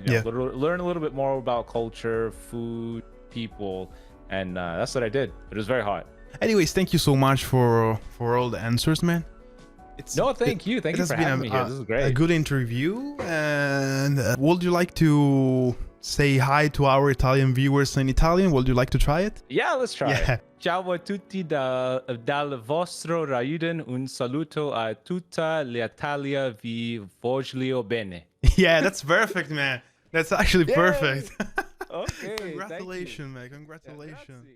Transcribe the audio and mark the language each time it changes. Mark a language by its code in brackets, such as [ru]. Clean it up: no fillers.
[en] Learn a little bit more about culture, food, people, and that's what I did. It was very hot. Anyways, thank you so much for all the answers, man. Thank you for having me here. This is great. A good interview. And would you like to say hi to our Italian viewers in Italian? Would you like to try it? Yeah, let's try it. [it] Ciao a tutti dal vostro Raiden. Un saluto a tutta l'Italia, vi voglio bene. [en] Yeah, that's perfect, man. That's actually perfect. Okay. Congratulations, man. Congratulations.